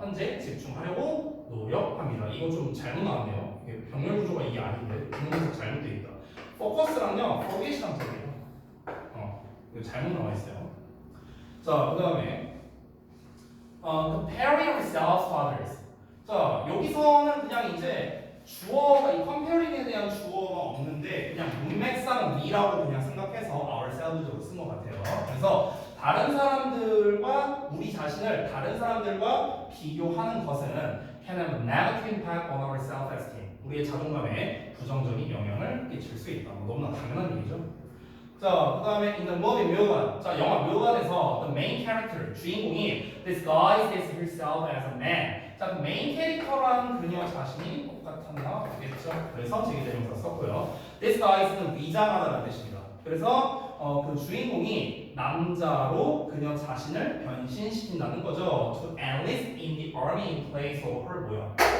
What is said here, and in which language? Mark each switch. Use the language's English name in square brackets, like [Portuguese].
[Korean] 현재 집중하려고 노력합니다. 이거 좀 잘못 나왔네요. 이게 병렬 구조가 이게 아닌데 분명히 잘못되어 있다. focus랑요, forget이랑 틀려요. 이거 잘못 나와 있어요. 자, 그 다음에 [English] comparing ourselves to others. [Korean] 자, 여기서는 그냥 이제 주어가 이 comparing에 대한 주어가 없는데 그냥 문맥상 we라고 그냥 생각해서 ourselves로 쓴 것 같아요. 그래서 다른 사람들과 우리 자신을 다른 사람들과 비교하는 것은 [English] can have a negative impact on our self-esteem. [Korean] 우리의 자존감에 부정적인 영향을 끼칠 수 있다. 너무나 당연한 얘기죠. 자, 그 다음에 in the movie 묘관. 자, 영화 묘관에서 [English] the main character, [Korean] 주인공이 [English] disguises herself as a man. [Korean] 자, 그 메인 캐릭터랑 그녀 자신이 똑같았나 보겠죠. 그래서 제기대명사 썼고요. disguise는 위장하다라는 뜻입니다. 그래서 그 주인공이 남자로 그녀 자신을 변신시킨다는 거죠. [English] To enlist in the army in place of her [Korean] 뭐야?